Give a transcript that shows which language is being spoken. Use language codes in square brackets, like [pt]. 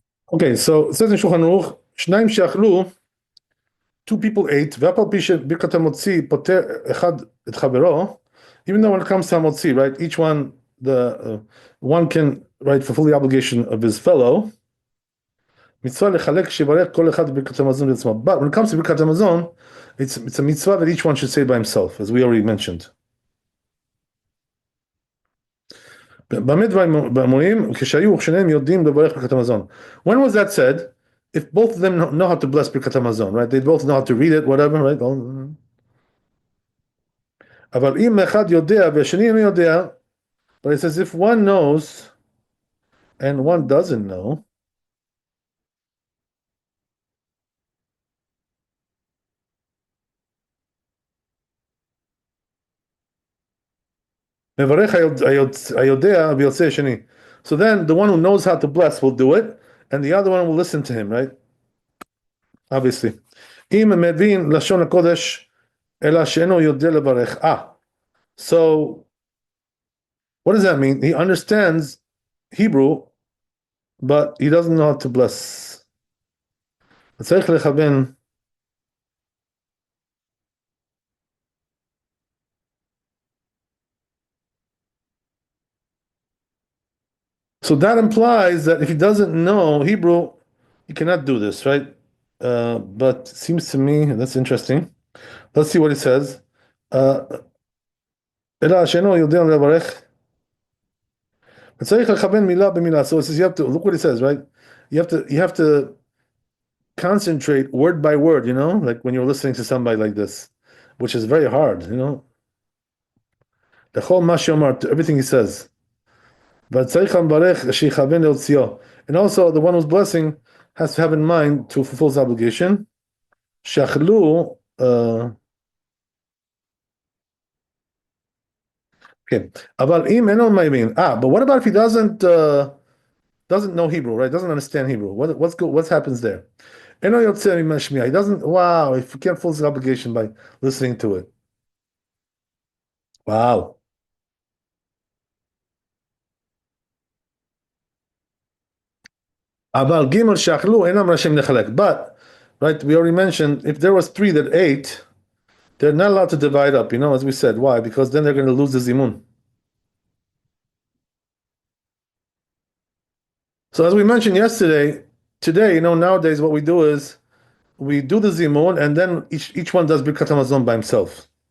[en] Okay, so it says in Shulchan Aruch, [he] שניים שאכלו, [en] two people ate, [he] ואף על פי שברכת המוציא פוטר אחד את חברו, [en] even though when it comes to המוציא, right, each one, one can, right, fulfill the obligation of his fellow, [he] מצווה לחלק שיברך כל אחד ברכת המזון לעצמו. [en] But when it comes to ברכת המזון, it's a mitzvah that each one should say by himself, as we already mentioned. [he] במה דברים אמורים? כשהיו שניהם יודעים לברך ברכת המזון. [en] When was that said? If both of them know how to bless ברכת המזון, right? They both know how to read it, whatever, right? [he] אבל אם אחד יודע והשני אינו יודע, [en] but it says if one knows and one doesn't know, [he] מברך היודע ויוצא השני. [en] So then the one who knows how to bless will do it, and the other one will listen to him, right? Obviously. [he] אם מבין לשון הקודש, אלא שאינו יודע לברך. [en] So what does that mean? He understands Hebrew, but he doesn't know how to bless. [he] צריך לכוון. [en] So that implies that if he doesn't know Hebrew, he cannot do this, right? But it seems to me, and that's interesting. Let's see what he says. [he] אלא שאינו יודע לברך. צריך לכוון מילה במילה. [en] So it says you have to look what he says, right? You have to concentrate word by word, like when you're listening to somebody like this, which is very hard, The whole מה everything he says. [he] וצריך לברך שיכוון להוציאו. [en] And also the one who's blessing has to have in mind to fulfill his obligation. [he] שאכלו, okay. אבל אם אינו מבין, [en] but what about if he doesn't know Hebrew, right? Doesn't understand Hebrew. What happens there? [he] אינו יוצא ממשמיע. [en] He doesn't, wow, if he can't fulfill his obligation by listening to it. Wow. [he] אבל ג' שאכלו אינם רשאים לחלק. [en] But, right, we already mentioned, if there was 3 that ate, they're not allowed to divide up, as we said. Why? Because then they're going to lose the zimun. So as we mentioned yesterday, today, nowadays what we do is we do the zimun and then each one does Birkat Hamazon by himself.